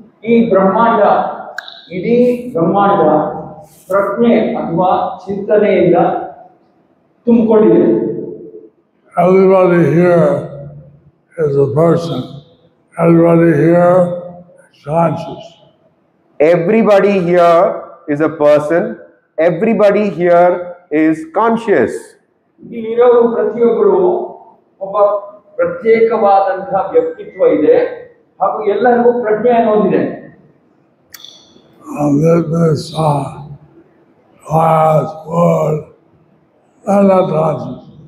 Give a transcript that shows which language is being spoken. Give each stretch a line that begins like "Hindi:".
Kannada: ಈ ಬ್ರಹ್ಮಾಂಡ, ಇಡೀ ಬ್ರಹ್ಮಾಂಡ ಪ್ರಜ್ಞೆ ಅಥವಾ ಚಿಂತನೆಯಿಂದ ತುಂಬಿಕೊಂಡಿದೆ.
English: Everybody here is a person. Everybody here is conscious. Everybody here is a person. Everybody here is conscious.
Kannada: ಇಲ್ಲಿರೋರು ಪ್ರತಿಯೊಬ್ಬರು ಒಬ್ಬ ಪ್ರತ್ಯೇಕವಾದಂತಹ ವ್ಯಕ್ತಿತ್ವ ಇದೆ ಹಾಗೂ ಎಲ್ಲರಿಗೂ ಪ್ರಜ್ಞೆ ಅನ್ನೋದಿದೆ.
English: This glass, wood, they're not conscious.